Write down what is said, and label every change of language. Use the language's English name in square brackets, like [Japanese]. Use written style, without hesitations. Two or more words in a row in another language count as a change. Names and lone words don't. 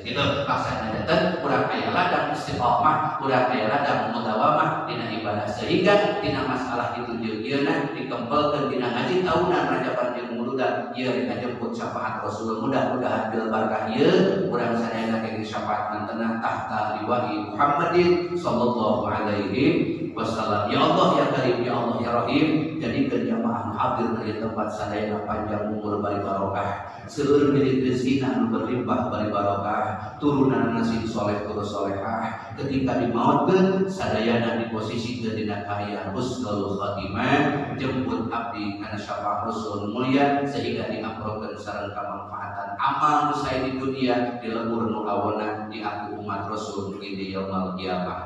[Sundanese] Kitu maksudna janten urang aya ladang istiqomah, urang aya ladang mudawamah dina ibadah sehingga tina masalah itu jeung ieuna dikempelkeun dina ngaji tahunan Rajaban jeung muludan ieu ngajemput syafaat Rasul. Mudah-mudahan [Arabic] بالبركة [Sundanese] ieu urang sadayana kenging syafaat mantenna [Arabic] تحت لواء محمد صلى الله عليه وسلم. يا الله يا كريم، يا الله يا رحيم, [Indonesian] jadikan jamaah hadir dari tempat [Sundanese] sadayana panjang umur bari barokah, seueur milik rezekina anu berlimpah bari barokah, turunan nasib soleh terus solehah, ketika dimautkeun sadayana di posisi dina kahayang [Arabic] حسن الخاتمة, [Sundanese] jemput abdi kana syafaat Rasul mulia sehingga diamprokeun sareng kamanfaatan [Indonesian] amal saya di dunia [Sundanese] di lembur nu aweuna di aku umat Rasul di [Arabic] يوم القيامة.